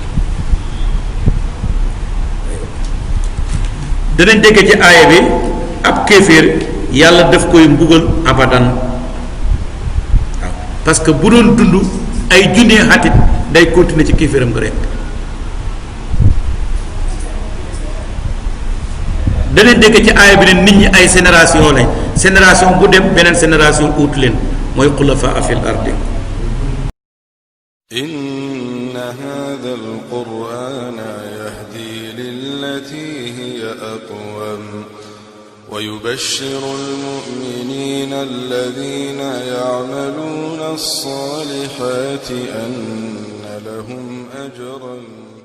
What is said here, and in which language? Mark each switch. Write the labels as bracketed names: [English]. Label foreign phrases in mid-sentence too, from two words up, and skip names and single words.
[Wolof] danañ dégg ci aaya bi ab kéeféer yàlla daf koy mbugal abadan waaw [French] parce que [Wolof] bu doon dund ay junnee xatit day continuer ci kéeféeram nga rek danañ dégg ci aaya bi ne nit ñi ay génération lañ génération bu dem beneen génération ut leen mooy [Arabic] خلفاء في الأرض إن هذا القرآن يهدي للتي هي أقوم ويبشر المؤمنين الذين يعملون الصالحات أن لهم أجرا